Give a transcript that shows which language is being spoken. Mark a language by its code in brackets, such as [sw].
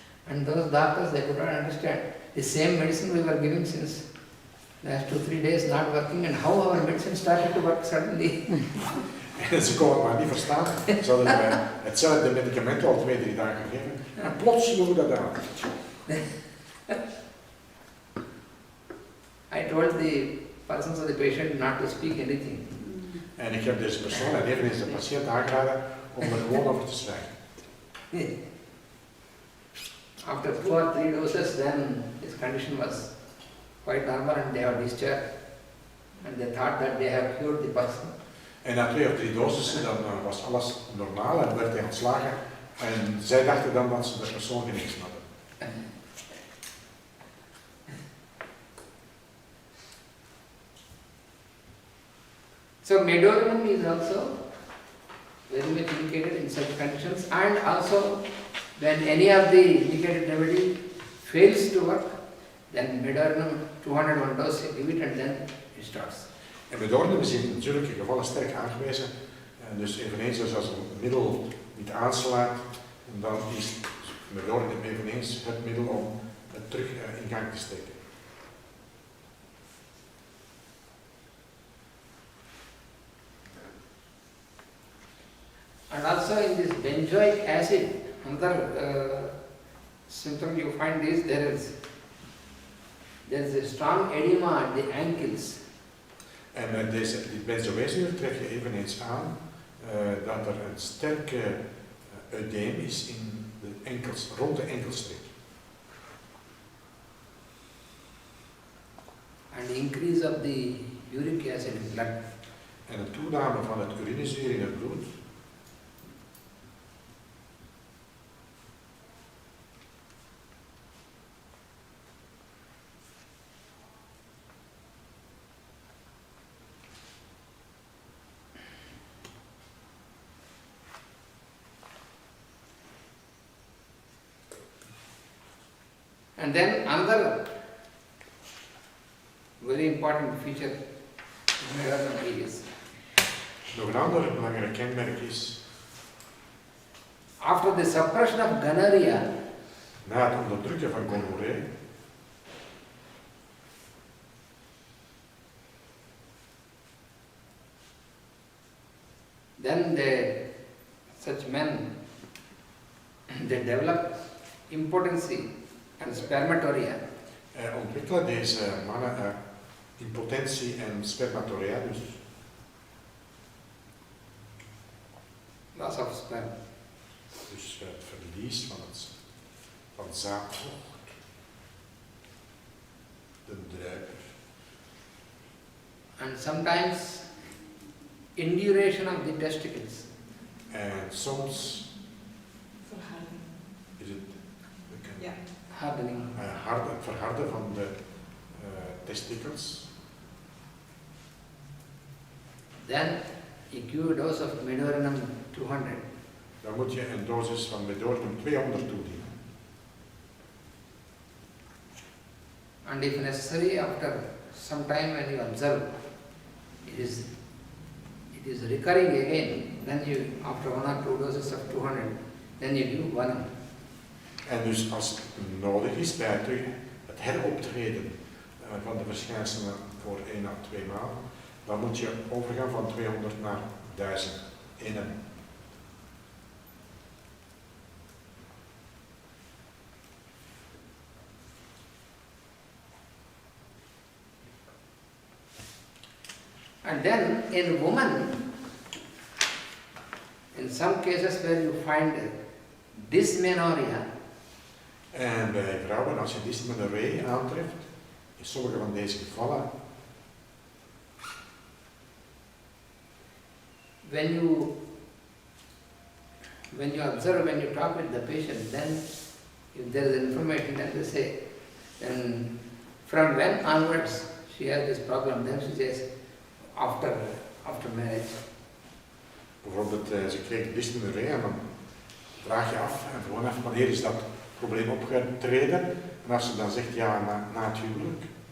[en] And those doctors, they could not understand. The same medicine we were giving since last 2-3 days not working, and how our medicine started to work suddenly. [nl] En ze konden het maar niet verstaan. Ze hadden hetzelfde medicament al 2-3 dagen gegeven. En plots sloeg dat aan. [en] I told the persons of the patient not to speak anything. [nl] En ik heb deze persoon en eveneens de patiënt aangeraden om er gewoon over te zwijgen. [en] After 2 or 3 doses, then his condition was quite normal and they were discharged. And they thought that they have cured the person. [nl] En na 2 of 3 dosissen dan was alles normaal en werd hij ontslagen. En zij dachten dan dat ze de persoon genezen hadden. [en] So medorinum is also very much indicated in such conditions, and also when any of the indicated remedy fails to work, then medorinum 201 dose, give it and then it starts. [nl] En medorinum is in natuurlijke gevallen sterk aangewezen. En dus eveneens als een middel niet aanslaat, dan is medorinum eveneens het middel om het terug in gang te steken. [en] And also in this benzoic acid, another symptom you find is there is a strong edema at the ankles. [nl] En met die benzoezuur trek je eveneens aan dat er een sterke eudeem is in de enkels, rond de enkelstreek. [en] And increase of the uric acid in blood. [nl] En een toename van het urinezuur in het bloed. [en] And then another very important feature in medorinum is [nl] Nog een ander belangrijk kenmerk is, [en] after the suppression of gonorrhea, [nl] na het onderdrukken van gonorree, [en] then such men, they develop impotency and spermatoria. [nl] ontwikkelen deze mannen impotentie en spermatoria, dus [en] Loss of sperm. [nl] dus het verlies van zaadvocht, de druiper. [en] And sometimes induration of the testicles. [nl] En soms Verhouding. is het Ja. [en] Hardening. [nl] het verharden van de testikels. [en] Then a Q dose of medorinum 200. [nl] Dan moet je een dosis van medorinum 200 toedienen. [en] And if necessary, after some time when you observe, it it is recurring again, then you, after 1 or 2 doses of 200, then you give 1. [nl] En dus als het nodig is bij het heroptreden van de verschijnselen voor 1 à 2 maanden, dan moet je overgaan van 200 naar 1000 in een. [en] And then in women, in some cases where you find dysmenorrhea, [nl] En bij vrouwen, als je dysmenorrhee aantreft, in sommige van deze gevallen, [en] when you observe, when you talk with the patient, then if there is information, then they say, then from when onwards she has this problem, then she says, after marriage. [nl] bijvoorbeeld ze krijgt dysmenorrhee en dan vraag je af en gewoon af wanneer is dat probleem opgetreden. En als ze dan zegt ja, na het huwelijk.